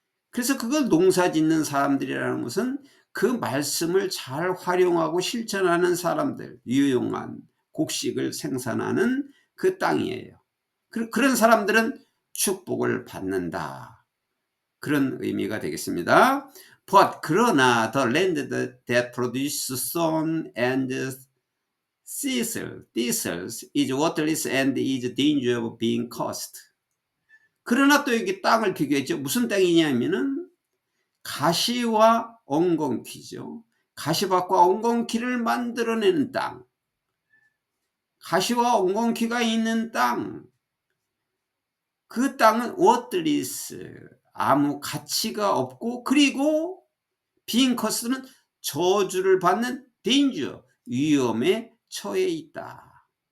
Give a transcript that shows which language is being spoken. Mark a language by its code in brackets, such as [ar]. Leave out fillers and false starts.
[ko] 그래서 그걸 농사 짓는 사람들이라는 것은 그 말씀을 잘 활용하고 실천하는 사람들, 유용한 곡식을 생산하는 그 땅이에요. 그런 사람들은 축복을 받는다, 그런 의미가 되겠습니다. [en] But [ko] 그러나 [en] the land that produces thorn and thistles is worthless and is danger of being cursed. [ko] 그러나 또 여기 땅을 비교했죠. 무슨 땅이냐면은 가시와 엉겅퀴죠. 가시밭과 엉겅퀴를 만들어내는 땅, 가시와 엉겅퀴가 있는 땅, 그 땅은 worthless, 아무 가치가 없고, 그리고 [en] being cursed [ko] 는 저주를 받는 danger, 위험에 처해 있다.